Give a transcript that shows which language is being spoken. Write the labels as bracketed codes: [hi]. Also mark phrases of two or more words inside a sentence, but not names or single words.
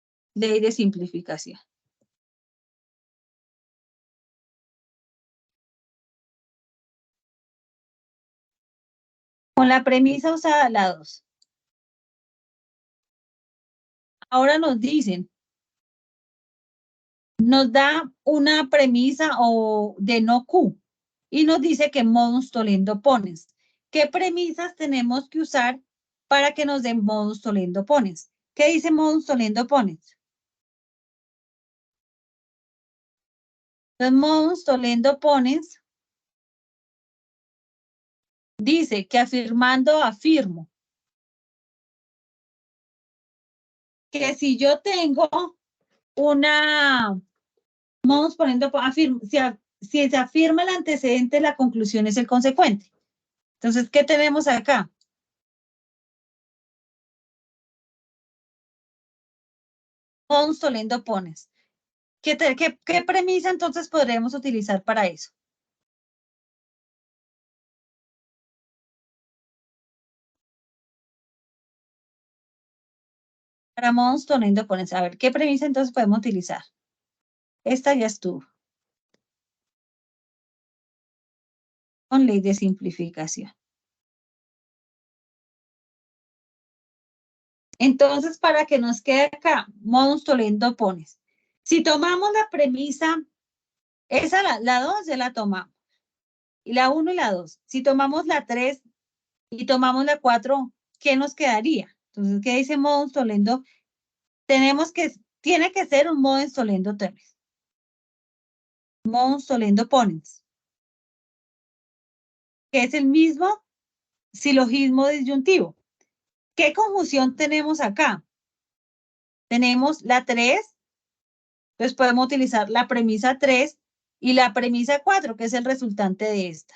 [es] Ley de simplificación. Con la premisa usada la 2. Ahora nos dicen, nos da una premisa o de no Q y nos dice que [la] modus tollendo ponens. [es] ¿Qué premisas tenemos que usar para que nos den [la] modus tollendo ponens? [es] ¿Qué dice [la] modus tollendo ponens? [es] Los [la] modus tollendo ponens [es] dice que afirmando afirmo que si yo tengo una [la] modus poniendo [es] si se afirma el antecedente, la conclusión es el consecuente. Entonces, ¿qué tenemos acá? [la] Modus tollendo ponens. [es] ¿Qué premisa entonces podríamos utilizar para eso? [la] Para modus tollendo ponens. [es] A ver, ¿qué premisa entonces podemos utilizar? Esta ya estuvo. Con ley de simplificación. Entonces, para que nos quede acá, [la] modus tollendo ponens. [es] Si tomamos la premisa, esa la 2 ya la tomamos. Y la 1 y la 2. Si tomamos la 3 y tomamos la 4, ¿qué nos quedaría? Entonces, ¿qué dice [la] modus tollendo? [es] Tiene que ser un [la] modus tollendo terms. Modus tollendo ponens. [es] Que es el mismo silogismo disyuntivo. ¿Qué conjunción tenemos acá? Tenemos la 3, entonces podemos utilizar la premisa 3 y la premisa 4, que es el resultante de esta.